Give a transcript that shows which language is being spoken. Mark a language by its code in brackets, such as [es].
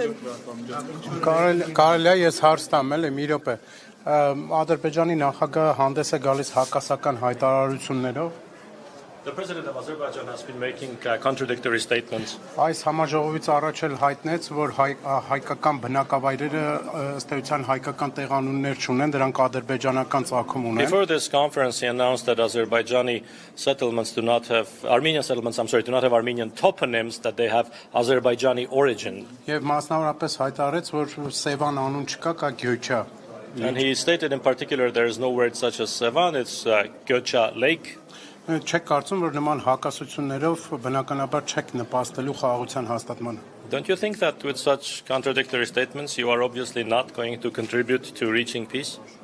[hy] Կարելի է ես հարց տամ, էլի մի րոպե։ Ադրբեջանի նախագահը հանդես է գալիս հակասական հայտարարություններով։ [en] The president of Azerbaijan has been making contradictory statements. [hy] Այս համաժողովից առաջ էլ հայտնեց, որ հայկական բնակավայրերը ըստ էության հայկական տեղանուններ չունեն, դրանք ադրբեջանական ծագում ունեն։ [en] Before this conference, he announced that Azerbaijani settlements do not have Armenian settlements. Do not have Armenian toponyms; that they have Azerbaijani origin. [hy] Եվ մասնավորապես հայտարարեց, որ Սևան անուն չկա, կա Գյոչա։ [en] And he stated in particular there is no word such as Sevan; it's Gyocha Lake. [hy] Չեք կարծում, որ նման հակասություններով բնականաբար չեք նպաստելու խաղաղության հաստատմանը։ [en] Don't you think that with such contradictory statements you are obviously not going to contribute to reaching peace?